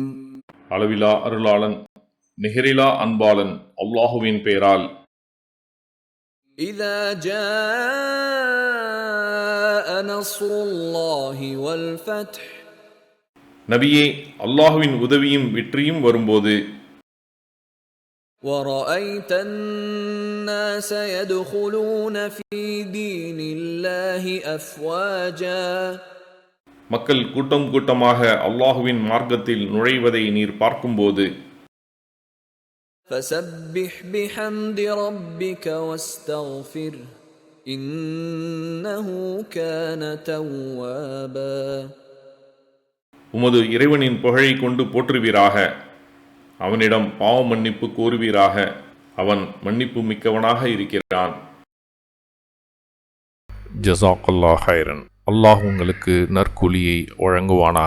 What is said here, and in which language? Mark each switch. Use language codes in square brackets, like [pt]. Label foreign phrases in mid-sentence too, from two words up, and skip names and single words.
[ta] அளவிலா அருளாளன் நிகரிலா அன்பாளன் அல்லாஹுவின் பெயரால். [ar] إذا جاء نصر الله والفتح. [ta] நபியே, அல்லாஹுவின் உதவியும் வெற்றியும் வரும்போது [ar] وَرَأَيْتَ النَّاسَ يَدْخُلُونَ فِي دِينِ اللَّهِ أَفْوَاجًا. [ta] மக்கள் கூட்டம் கூட்டமாக அல்லாஹுவின் மார்க்கத்தில் நுழைவதை நீர் பார்க்கும்போது [ar] فَسَبِّحْ بِحَمْدِ رَبِّكَ وَاسْتَغْفِرْهُ إِنَّهُ كَانَ تَوَّابًا. [ta] உமது இறைவனின் புகழை கொண்டு போற்றுவீராக, அவனிடம் பாவ மன்னிப்பு கோருவீராக, அவன் மன்னிப்பு மிக்கவனாக இருக்கிறான். [ar] جزاك الله خيرا. [ta] அல்லாஹ் உங்களுக்கு நற்கூலியை வழங்குவானாக.